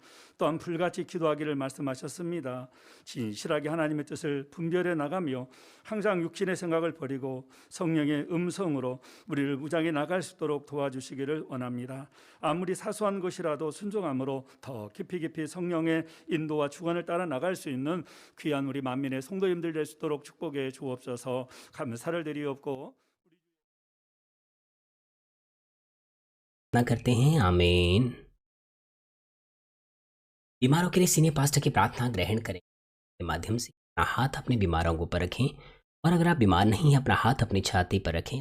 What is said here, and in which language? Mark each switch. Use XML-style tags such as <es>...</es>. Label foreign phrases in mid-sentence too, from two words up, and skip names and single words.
<ko>또한 불같이 기도하기를 말씀하셨습니다. 진실하게 하나님의 뜻을 분별해 나가며 항상 육신의 생각을 버리고 성령의 음성으로 우리를 무장해 나갈 수 있도록 도와주시기를 원합니다. 아무리 사소한 것이라도 순종함으로 더 깊이 성령의 인도와 주관을 따라 나갈 수 있는 귀한 우리 만민의 성도님들 될 수 있도록 축복해 주옵소서. 감사를 드리옵고</ko> <hi>प्रार्थना करते हैं। आमीन। बीमारों के लिए</hi> <en>senior pastor</en> <hi>की प्रार्थना ग्रहण करें के माध्यम से अपना हाथ अपने बीमारों के ऊपर रखें, और अगर आप बीमार नहीं हैं, अपना हाथ अपनी छाती पर रखें।</hi>